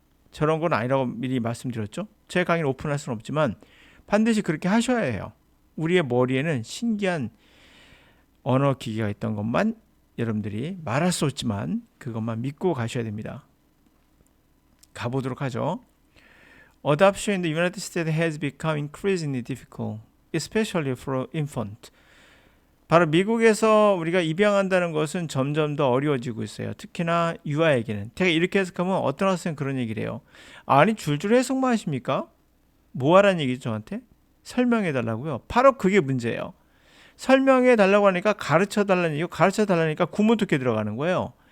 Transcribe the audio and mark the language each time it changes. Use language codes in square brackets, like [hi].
[ko] 저런 건 아니라고 미리 말씀드렸죠. 제 강의를 오픈할 수는 없지만 반드시 그렇게 하셔야 해요. 우리의 머리에는 신기한 언어 기계가 있던 것만 여러분들이 말할 수 없지만 그것만 믿고 가셔야 됩니다. 가보도록 하죠. [en] Adoption in the United States has become increasingly difficult, especially for infant. [ko] 바로 미국에서 우리가 입양한다는 것은 점점 더 어려워지고 있어요. 특히나 유아에게는. 제가 이렇게 해석하면 어떤 학생은 그런 얘기를 해요. 아니 줄줄 해석만 하십니까? 뭐 하라는 얘기죠 저한테? 설명해 달라고요. 바로 그게 문제예요. 설명해 달라고 하니까 가르쳐 달라는 얘기고 가르쳐 달라니까 구문 독해 들어가는 거예요.